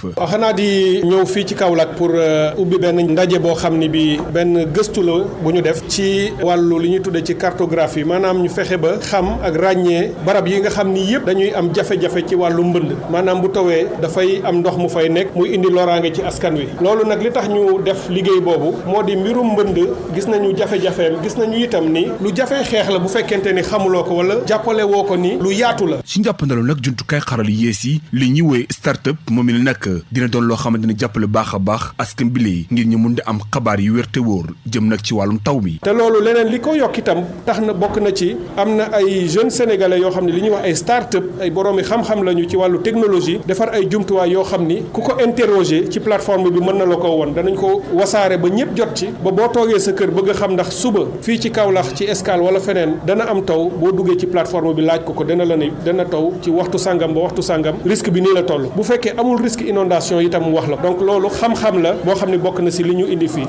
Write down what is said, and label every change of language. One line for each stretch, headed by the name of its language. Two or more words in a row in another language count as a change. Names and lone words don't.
Wolof: xanaa di ñëw fii ci Kaolack pour ubbi benn ndaje boo xam ni bi benn gëstu la bu ñu def ci wàllu li ñuy tuddee ci cartographie maanaam ñu fexe ba xam ak ràññee barab yi nga xam ni yëpp dañuy am jafe-jafe ci wàllu mbënd maanaam bu tawee dafay am ndox mu fay nekk muy indi loraange ci askan wi loolu nag li tax ñu def liggéey boobu moo di mbirum mbënd gis nañu jafe-jafeem gis nañu itam ni lu jafe xeex la bu fekkente ni xamuloo ko wala jàppale woo ko ni lu yaatu la. si njàppandalu nag jumtukaay xaral yees yi li ñuy woowee start-up moom la nag dina doon loo xamante ne jàppale baax a baax askan bi lee ngir ñu mun di am xabaar yu wér te wóor jëm nag ci wàllum taw mi. te loolu leneen li ko yokk itam tax na bokk na ci am na ay
French: jeunes sénégalais
Wolof: yoo xam ne li ñuy wax ay start-up ay boroomi xam-xam lañu ci wàllu technologie defar ay jumtuwaay yoo xam ni ku ko interroger ci plateforme bi mën na la ko woon danañ ko wasaare ba ñëpp jot ci ba boo toogee sa kër bëgg a xam ndax suba fii ci Kaolack ci Escale wala feneen dana am taw boo duggee ci plateforme bi laaj ko dana la ne dana taw ci waxtu sangam ba waxtu sangam risque bi nii la toll bu fekkee amul
French: risque inondation
Wolof: itam mu wax la donc loolu xam-xam la boo xam ne bokk na si li ñu indi fii.